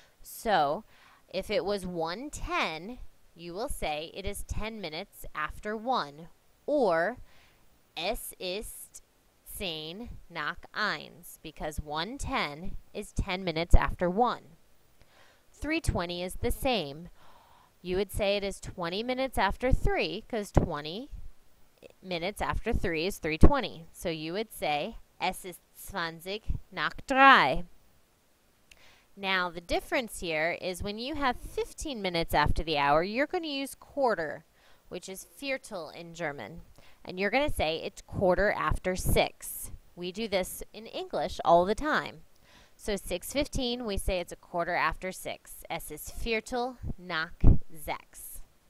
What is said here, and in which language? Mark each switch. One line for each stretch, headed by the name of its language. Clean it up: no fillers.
English: So if it was 1:10, you will say it is 10 minutes after 1, or
German: Es ist 10 nach 1,
English: because 1:10 is 10 minutes after 1. 3:20 is the same. You would say it is 20 minutes after 3, because 20 minutes after 3 is 3:20. So you would say
German: Es ist 20 nach 3.
English: Now the difference here is when you have 15 minutes after the hour, you're going to use quarter, which is Viertel in German. And you're going to say it's 6:15. We do this in English all the time. So 6:15, we say it's 6:15.
German: Es ist Viertel nach 6.